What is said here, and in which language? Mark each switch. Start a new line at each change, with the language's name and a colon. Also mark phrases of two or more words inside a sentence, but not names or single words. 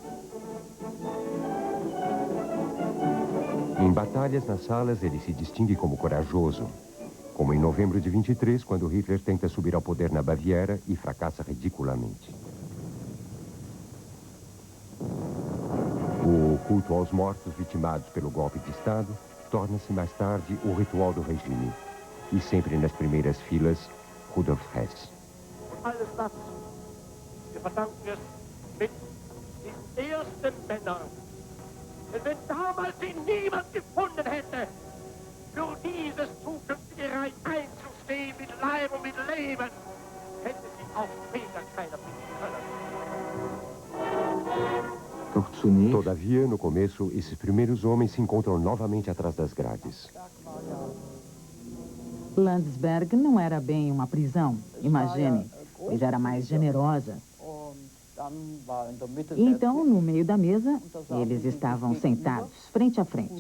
Portuguese: Em batalhas nas salas, ele se distingue como corajoso, como em novembro de 23, quando Hitler tenta subir ao poder na Baviera e fracassa ridiculamente. O culto aos mortos vitimados pelo golpe de Estado torna-se mais tarde o ritual do regime. E sempre nas primeiras filas, Rudolf Hess.
German: Alles das, wir verdanken es mit den ersten Männern. Denn wenn damals sie niemand gefunden hätte, für dieses zukünftige Reich einzustehen mit Leib und mit Leben, hätte sie auch später keiner finden können.
Portuguese: Todavia, no começo, esses primeiros homens se encontram novamente atrás das grades. Landsberg não era bem uma prisão, imagine, pois era mais generosa. E então, no meio da mesa, eles estavam sentados, frente a frente.